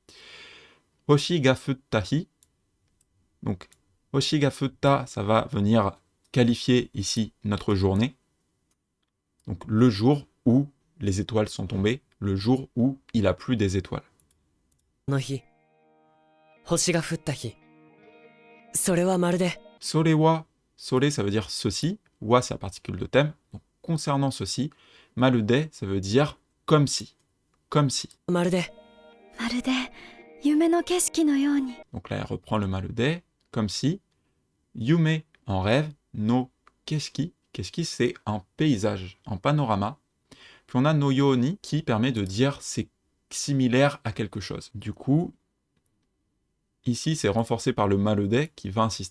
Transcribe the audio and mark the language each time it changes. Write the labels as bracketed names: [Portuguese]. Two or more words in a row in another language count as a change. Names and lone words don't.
[Japanese] 星が降った日. [French] Donc, [Japanese] 星が降った, [French] ça va venir qualifier ici notre journée. Donc, le jour où les étoiles sont tombées, le jour où il a plu des étoiles. [Japanese] あの日、 星が降った日。それはまるでそれは, [French] sole ça veut dire ceci, wa c'est la particule de thème, donc concernant ceci, malude ça veut dire comme si, comme si. [Japanese] まるでまるで夢の景色のように [French] Donc là elle reprend le malude, comme si, yume en rêve, [Japanese] の景色, [French] keski c'est un paysage, un panorama, puis on a [Japanese] のように [French] qui permet de dire c'est similaire à quelque chose. Du coup, ici, c'est renforcé par le malude qui va insister.